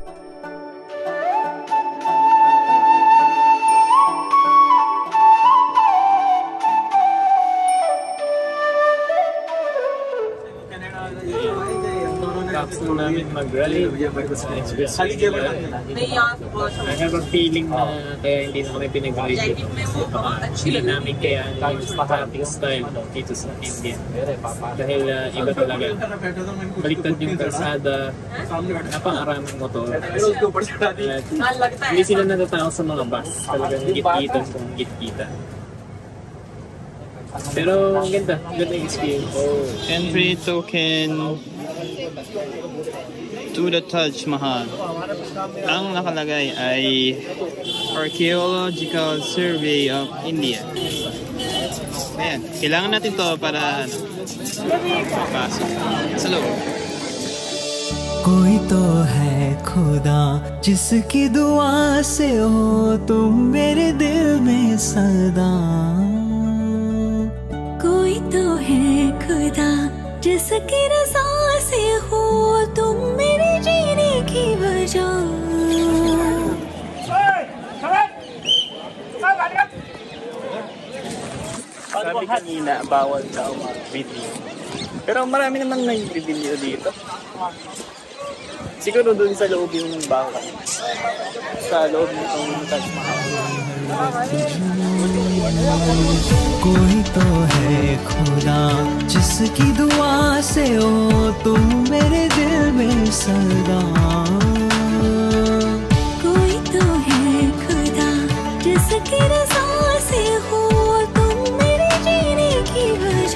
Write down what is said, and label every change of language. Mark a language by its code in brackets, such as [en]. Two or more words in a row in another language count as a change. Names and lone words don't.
[tl] Tapos na namin mag-ride sa expressway. [en] I have a feeling [tl] na kaya hindi na kami pinag-ride dito. Hindi namin kaya yung traffic style dito sa India. Dahil iba talaga. Baliktad yung kalsada, napakaraming motor. At hindi sila natatakot sa mga bus. Talagang git-gitan kung git-gitan. Pero ang ganda yung experience. [en] Entry token to the Taj Mahal. [tl] Ang nakalagay ay Archaeological Survey of India. Ayan, kailangan natin to para pasok sa loob. [hi] कोई तो है खुदा जिसकी दुआ से हो तुम मेरे दिल में सदा कोई तो है खुदा जिसकी रज़ा से हो तुम मेरे जीने की वजह [tl] Sabi kanina, bawal daw mag-video. Pero marami naman nag-video dito. Siguro dun sa loob yung bawal. Sa loob nitong Taj Mahal. [hi] कोई तो है खुदा जिसकी दुआ से हो तुम मेरे दिल में सदा कोई तो है खुदा जिसकी रज़ा से हो तुम मेरे जीने की